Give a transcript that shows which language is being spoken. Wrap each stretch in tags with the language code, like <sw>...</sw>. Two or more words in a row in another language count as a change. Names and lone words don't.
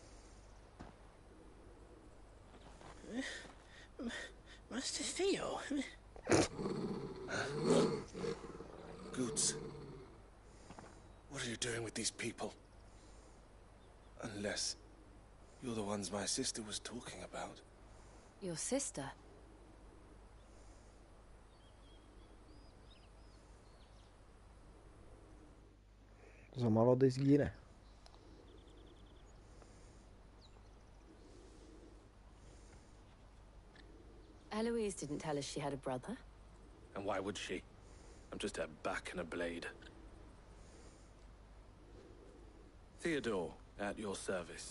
<en>Master Theo? Goots. What are you doing with these people? Unless you're the ones my sister was talking about. Your sister?</en> <sr>Za malo da izgine.</sr> <en>Eloise didn't tell us she had a brother. And why would she? I'm just her back and a blade. Theodore, at your service.</en>